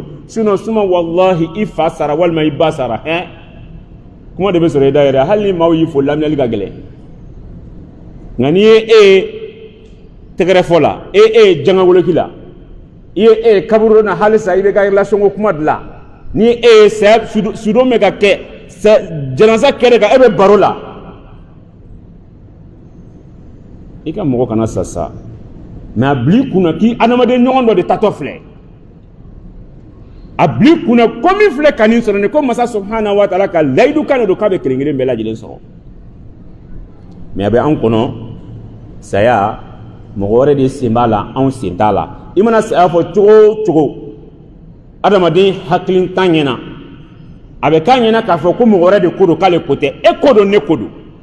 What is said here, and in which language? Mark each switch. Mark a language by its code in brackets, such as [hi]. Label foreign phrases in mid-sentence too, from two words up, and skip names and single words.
[bm] sinon suma wallahi i fa sara walima i ba sara kuma de bɛ sɔrɔ i da yɛrɛ hali ni maaw y'i fo lamɛnli ka gɛlɛn nka n'i ye tɛgɛrɛfɔ la ye jangawoloki la i ye kaburu na halisa i bɛ ka relation ko kuma dilan ni ye saya sudon bɛ ka kɛ janaza kɛrɛ kan e bɛ baro la i ka mɔgɔ kana sasa mais a bil'i kunna k'i adamaden ɲɔgɔn dɔ de tatɔ filɛ a bil'i kunna ko min filɛ ka nin sɔrɔ nin ko masa [ar] سبحانه وتعالى [bm] ka layidu kan de don k'a bɛ kelen kelen bɛɛ lajɛlen sɔrɔ mais a bɛ an kɔnɔ saya mɔgɔ wɛrɛ de sen b'a la anw sen t'a la i mana saya fɔ cogo o cogo adamaden hakilintan ɲɛna a bɛ k'a ɲɛna k'a fɔ ko mɔgɔ wɛrɛ de ko don k'ale ko tɛ e ko don ne ko don